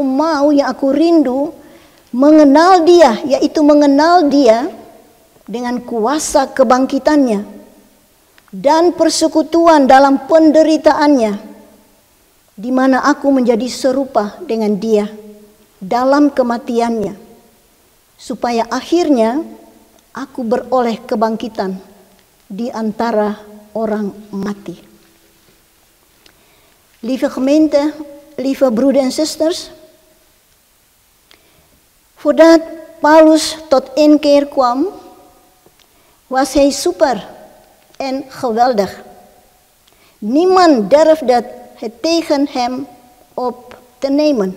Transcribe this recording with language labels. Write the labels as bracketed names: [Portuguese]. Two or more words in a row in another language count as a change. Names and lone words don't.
[Indonesian] mau, yang aku rindu, mengenal dia, yaitu mengenal dia dengan kuasa kebangkitannya dan persekutuan dalam penderitaannya, di mana aku menjadi serupa dengan dia dalam kematiannya, supaya akhirnya aku beroleh kebangkitan di antara orang mati. [Dutch] Lieve gemeente, lieve broeders en zusters, voordat Paulus tot inkeer kwam, was hij super en geweldig. Niemand durfde het tegen hem op te nemen.